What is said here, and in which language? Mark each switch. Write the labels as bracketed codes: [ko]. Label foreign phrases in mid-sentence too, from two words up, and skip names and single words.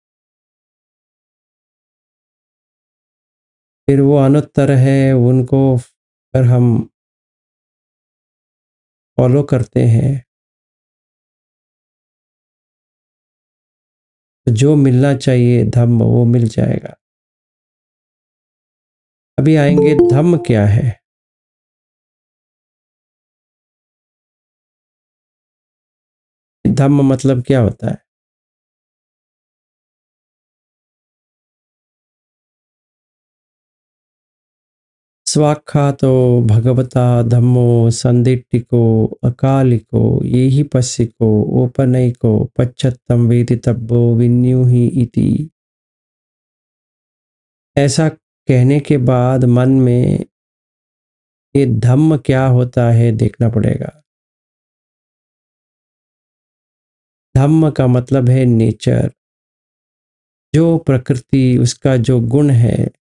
[hi] फिर वो अनुत्तर है, उनको अगर हम फॉलो करते हैं तो जो मिलना चाहिए धम्म वो मिल जाएगा। अभी आएंगे धम्म क्या है। धम्म मतलब क्या होता है? [pi] स्वाख्यातो भगवता धम्मो संदिट्टिको अकालिको येहि पस्सिको ओपनैको पश्चत्तम वेदितव्यो विन्युहि इति। [hi] ऐसा कहने के बाद मन में ये धम्म क्या होता है देखना पड़ेगा। धम्म का मतलब है नेचर, जो प्रकृति उसका जो गुण है।